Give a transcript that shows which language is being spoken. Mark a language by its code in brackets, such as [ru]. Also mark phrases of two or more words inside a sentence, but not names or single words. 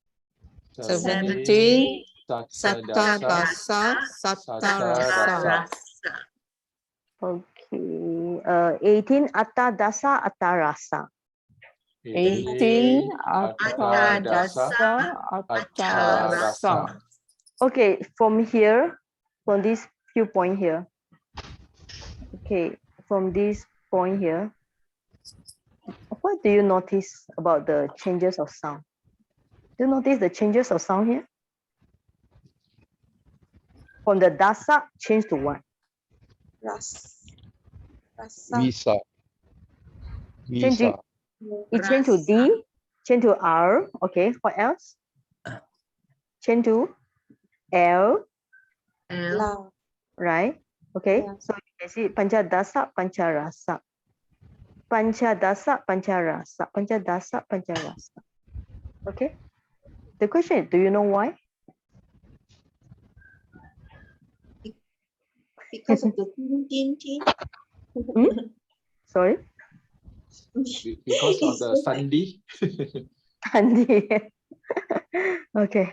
[pi] 17. Sata Dasa. Sata Rasa. [en] Okay, 18, [pi] atta dasa, atta rasa. 18. Atta Dasa. Atta Rasa. [en] Okay, from here, from this few point here. Okay, from this point here, what do you notice about the changes of sound? Do you notice the changes of sound here? From the dasa, change to what? Visa. Change it. It change to D, change to R. Okay, what else? Change to L, right? Okay, so you can see [pi] pancha dasa, pancha rasa. Pancha dasa, pancha rasa. Pancha dasa, pancha rasa. [en] Okay. The question is, do you know why? Because of the tin. Sorry, Because of the Sunday. Sunday. Okay.